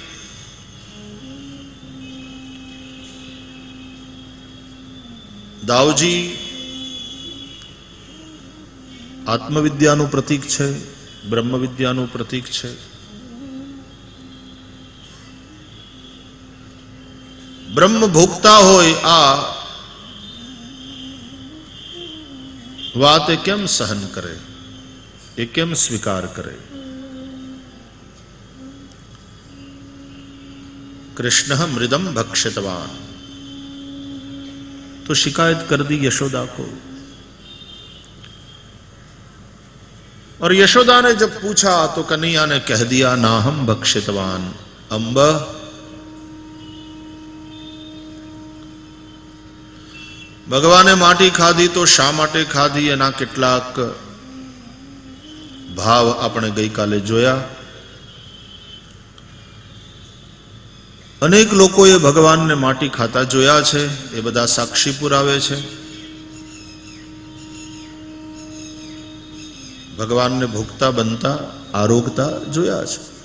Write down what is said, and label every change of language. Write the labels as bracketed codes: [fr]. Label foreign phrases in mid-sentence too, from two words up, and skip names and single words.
[gu] દાવજી આત્મવિદ્યાનું પ્રતીક છે, બ્રહ્મવિદ્યાનું પ્રતીક છે. બ્રહ્મ ભોગતા હોય આ વાત એ કેમ સહન કરે, એ કેમ સ્વીકાર કરે? [hi] कृष्ण [sa] मृदम भक्षितवान [hi] तो शिकायत कर दी यशोदा को. और यशोदा ने जब पूछा तो कन्हैया ने कह दिया ना हम भक्षितवान. [gu] અંબ ભગવાને માટી ખાધી તો શા માટે ખાધી એના કેટલાક ભાવ આપણે ગઈકાલે જોયા. અનેક લોકોએ ભગવાનને માટી ખાતા જોયા છે, એ બધા સાક્ષી પુરાવે છે. ભગવાનને ભોગતા બનતા આરોગતા જોયા છે.